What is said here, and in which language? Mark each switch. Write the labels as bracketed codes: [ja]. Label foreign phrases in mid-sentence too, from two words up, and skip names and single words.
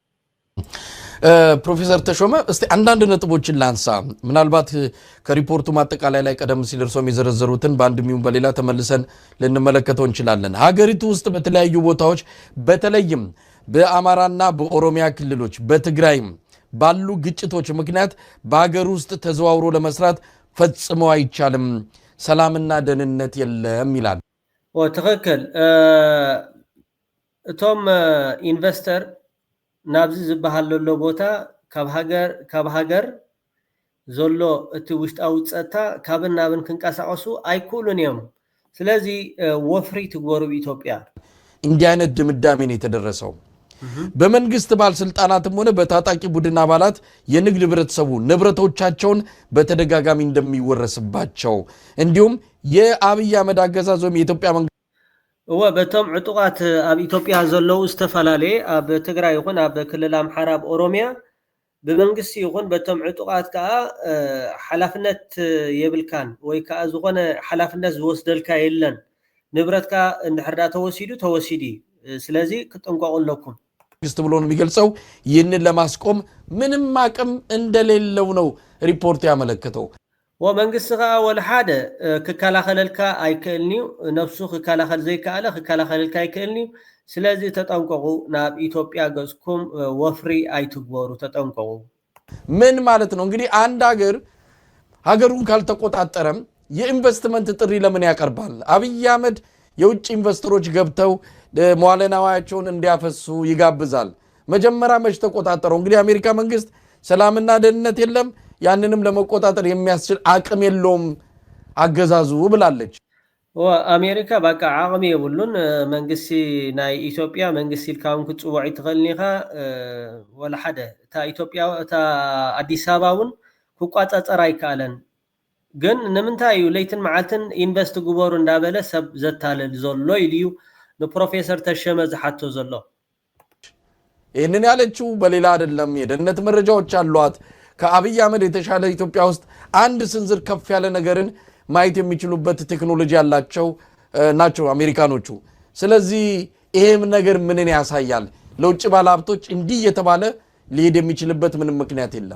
[am] ፕሮፌሰር ተሾመ እስቲ አንዳንድ ነጥቦችን ላንሳ ምናልባት ከሪፖርቱ ማጠቃላይ ላይ ቀደም ሲል እርሶም የዘረዘሩትን በአንድ ሚውን በሌላ ተመልሰን ልንመለከተው እንችላለን። ሀገሪቱ ውስጥ በተለያዩ ቦታዎች በተለይም በአማራና በኦሮሚያ ክልሎች በትግራይም ባሉ ግጭቶች ምክንያት በአገር ውስጥ ተዘዋውሮ ለመስራት ፈጽሞ አይቻልም ሰላምና ደህንነት የለም ይላል። [ti] ትክክል እቶም ኢንቨስተር ናብዚ ዝበሃል ዘሎ ቦታ ካብ ሃገር ዘሎ እቲ ውሽጣዊ ፀጥታ ካብን ናብን ክንቀሳቀሱ አይኩሉን እዮም ስለዚ ወፍሪ ትግበሩ ኢትዮጵያ [am] እንዲህ አይነት ድምዳሜ ነው የተደረሰው። በመንግስት ባለስልጣናትም ሆነ በታጣቂ ቡድን አባላት የንግድ ህብረተሰቡ ንብረቶቻቸውን በተደጋጋሚ እንደሚወረስባቸው እንዲሁም የአብይ አህመድ አገዛዝ ወይም የኢትዮጵያ መንግስት [ti] በቶም ዕጡቃት ኣብ ኢትዮጵያ ዘለው ዝተፈላለዩ ኣብ ትግራይ ይኹን ኣብ ክልል ኣምሓራ ኣብ ኦሮሚያ ብመንግስቲ ይኹን በቶም ዕጡቃት ከዓ ሓላፍነት የብልካን ወይ ከዓ ዝኾነ ሓላፍነት ዝወስደልካ የለን ንብረትካ እንድሕር ዳ ተወሲዱ ስለዚ ክትጠንቀቁ ኣለኩም [am] መንግስት ብሎ ነው የሚገልጸው። ይህንን ለማስቆም ምንም አቅም እንደሌለው ነው ሪፖርት ያመለከተው። [ti] ወመንግስት ከዓ ወለሓደ ክከላኸለልካ ኣይክእልኒው ነፍሱ ክከላኸል ዘይከኣለ ክከላኸለልካ ኣይክእልኒው ስለዚ ተጠንቀቁ ናብ ኢትዮጵያ ገዝኩም ወፍሪ ኣይትግበሩ ተጠንቀቁ። [am] ምን ማለት ነው እንግዲህ አንድ ሀገሩን ካልተቆጣጠረም የኢንቨስትመንት ጥሪ ለምን ያቀርባል? አብይ አህመድ የውጭ ኢንቨስተሮች ገብተው መዋዕለ ንዋያቸውን እንዲያፈሱ ይጋብዛል። መጀመሪያ መች ተቆጣጠረው? እንግዲህ አሜሪካ መንግስት ሰላምና ደህንነት የለም ያንንም ለመቆጣጠር የሚያስችል አቅም የለውም አገዛዙ ብላለች። [ti] ወአሜሪካ በቃ አቅም የብሉን መንግስቲ ናይ ኢትዮጵያ መንግስቲ ልካውን ክጽውዕ ይትኸልኒኻ ወላ ሓደ ታ ኢትዮጵያ ታ አዲስ አበባውን ክቋጻጸር አይካለን ግን ንምንታይ እዩ ለይትን መዓልትን ኢንቨስት ግበሩ እንዳበለ ሰብ ዘታለል ዘሎ ኢልዩ ንፕሮፌሰር ተሸመ ዝሓቶ ዘሎ [am] ይሄንን ያለችው በሌላ አይደለም የደህንነት መረጃዎች አሏት ከአብይ አህመድ የተሻለ ኢትዮጵያ ውስጥ አንድ ስንዝር ከፍ ያለ ነገርን ማየት የሚችሉበት ቴክኖሎጂ ያላቸው ናቸው አሜሪካኖቹ ስለዚህ ይሄም ነገር ምንን ያሳያል ለውጭ ባለሀብቶች እንዲህ የተባለ ሊሄድ የሚችልበት ምንም ምክንያት የለም